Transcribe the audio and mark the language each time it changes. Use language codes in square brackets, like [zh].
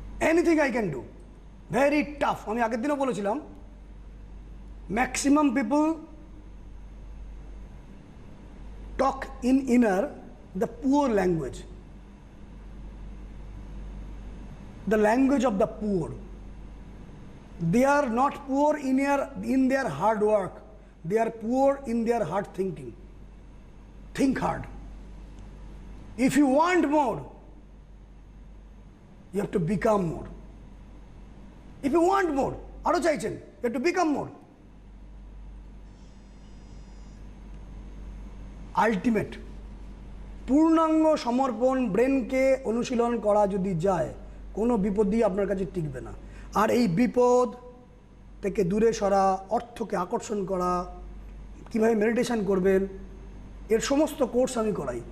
[en] Anything I can do, very tough. [bn] আমি আগের দিনও বলেছিলাম [en] Maximum people talk in inner the poor language, the language of the poor. They are not poor in their hard work, they are poor in their hard thinking. Think hard. If you want more, you have to become more. If you want more, [bn] aro chaichen, [en] you have to become more. [bn] Ultimate পূর্ণাঙ্গ সমর্পণ ব্রেনকে অনুশীলন করা যদি যায়, কোনো বিপদই আপনার কাছে টিকবে না। আর এই বিপদ থেকে দূরে সরা, অর্থকে আকর্ষণ করা, কীভাবে মেডিটেশন করবেন, এর সমস্ত কোর্স আমি করাই।